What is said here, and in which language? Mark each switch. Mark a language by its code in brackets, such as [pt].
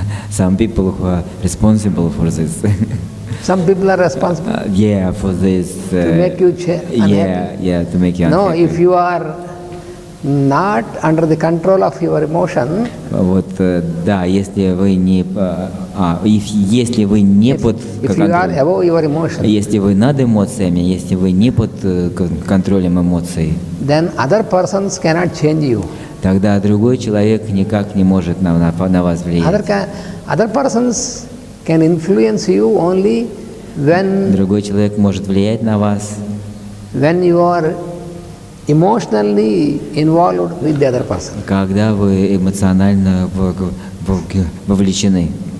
[en] Some people who are responsible for this. Some people are responsible for this. to make you unhappy. To make you unhappy. No, if you are not under the control of your emotion, [ru] вот, да, если вы не, если вы не под [en] if you are above your emotion, [ru] если вы над эмоциями, если вы не под контролем эмоций, [en] then other persons cannot change you. [ru] Тогда другой человек никак не может на вас влиять. [en] Other persons can influence you only when [ru] другой человек может влиять на вас, [en] when you are emotionally involved with the other person. [ru] Когда вы эмоционально вовлечены.